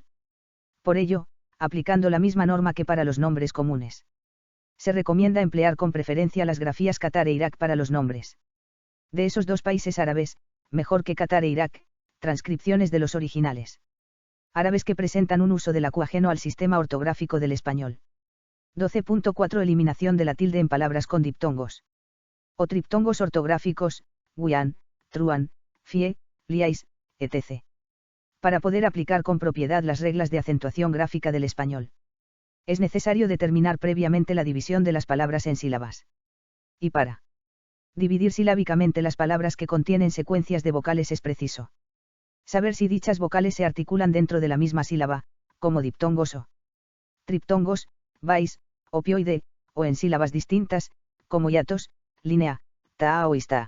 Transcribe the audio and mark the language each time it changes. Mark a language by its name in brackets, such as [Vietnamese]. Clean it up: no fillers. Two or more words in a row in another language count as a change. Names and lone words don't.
[Spanish] Por ello, aplicando la misma norma que para los nombres comunes, se recomienda emplear con preferencia las grafías Qatar e Irak para los nombres de esos dos países árabes, mejor que Qatar e Irak, transcripciones de los originales árabes que presentan un uso de la Q ajeno al sistema ortográfico del español. 12.4 Eliminación de la tilde en palabras con diptongos o triptongos ortográficos, guian, truan, fie, liais, etc. Para poder aplicar con propiedad las reglas de acentuación gráfica del español, es necesario determinar previamente la división de las palabras en sílabas. Y para dividir silábicamente las palabras que contienen secuencias de vocales es preciso saber si dichas vocales se articulan dentro de la misma sílaba, como diptongos o triptongos, vais, opioide, o en sílabas distintas, como hiatos, línea, taa o ista.